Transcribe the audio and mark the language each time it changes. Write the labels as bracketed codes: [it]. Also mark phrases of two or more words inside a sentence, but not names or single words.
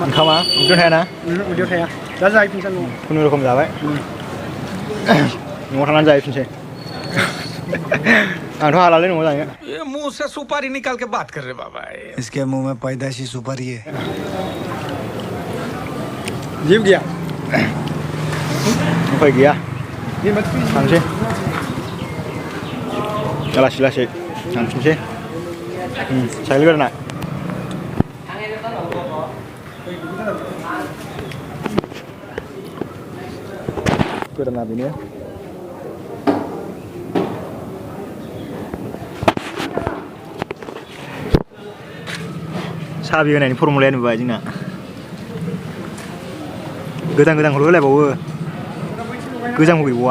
[brx] उदैयाव थायाना उदैयाव थाया दा जाहैफिनसै न'आव खुनुरुखुम जाबाय न'आव थांनानै जाहैफिनसै आंथ' हालालै न'आव जानो [hi] ये मुंह से सुपारी निकाल के बात कर रहे बाबा इसके मुंह में पैदाइशी सुपारी है [brx] जेबो गैया उफाय गैया जेनेबा थांसै लासै लासै थांफिनसै साइकेल गोदाना गोदाना बेनो साबि होनायनि फर्मुलाया नुबाय जोंना गोदान गोदानखौल' होलायबावो गोजामखौ गैबावा